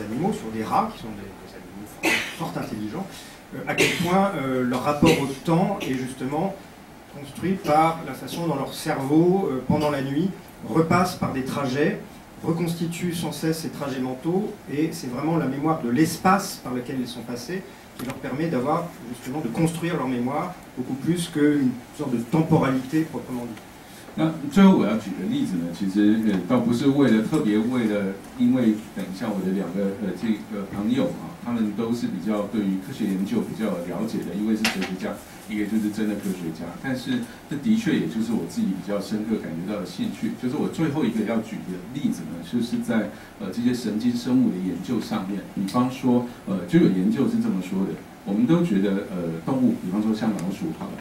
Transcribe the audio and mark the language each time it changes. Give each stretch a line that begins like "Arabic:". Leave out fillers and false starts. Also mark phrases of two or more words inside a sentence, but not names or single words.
French: animaux, sur des rats, qui sont des animaux fort intelligents, à quel point leur rapport au temps est justement construit par la façon dont leur cerveau, pendant la nuit, repasse par des trajets, reconstitue sans cesse ces trajets mentaux, et c'est vraiment la mémoire de l'espace par lequel ils sont passés qui leur permet d'avoir justement de construire leur mémoire beaucoup plus qu'une sorte de temporalité proprement dite.
Chinese: 那最后我要举的例子呢，其实倒不是特别为了，因为等一下我的两个这个朋友啊，他们都是比较对于科学研究比较了解的，一位是哲学家，一个就是真的科学家。但是这的确也就是我自己比较深刻感觉到的兴趣，就是我最后一个要举的例子呢，就是在这些神经生物的研究上面，比方说就有研究是这么说的，我们都觉得动物，比方说像老鼠好了。